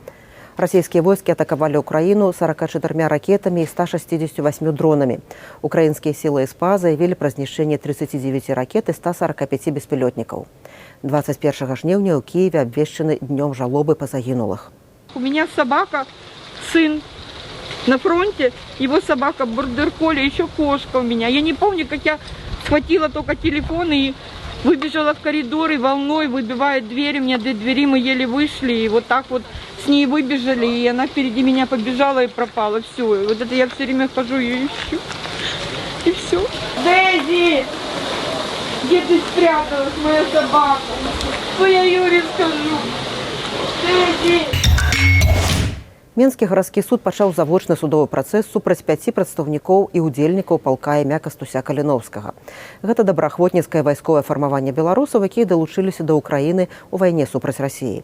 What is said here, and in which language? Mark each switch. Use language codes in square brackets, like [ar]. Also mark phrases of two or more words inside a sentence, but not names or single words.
[be] Расійскія войскі атакавалі ўкраіну 44 ракетамі і 168 дронамі. Украінскія сілы СПА заявілі пра знішчэнне 39 ракет і 145 беспілётнікаў. 21 жніўня ў Киеве абвешчаны днём жалобы па загінулых. [ru] У меня собака, сын на фронте, его собака бордер-колли, еще кошка у меня. Я не помню, как я схватила только телефон и выбежала в коридор, и волной выбивает двери. У меня до двери мы еле вышли, и вот так вот с ней выбежали, и она впереди меня побежала и пропала. Все, и вот это я все время хожу и ищу. И все. Дэзи! Где ты спряталась, моя собака? Что я Юре скажу? Дэзи! [be] Менскі гарадскі суд пачаў завочны судовы працэс супраць 5 прадстаўнікоў і ўдзельнікаў палка імя Кастуся Каліновскага. Гэта добраахвотніцкае вайсковае фармаванне беларусаў, якія далучыліся да Ўкраіны ў вайне супраць Расіі.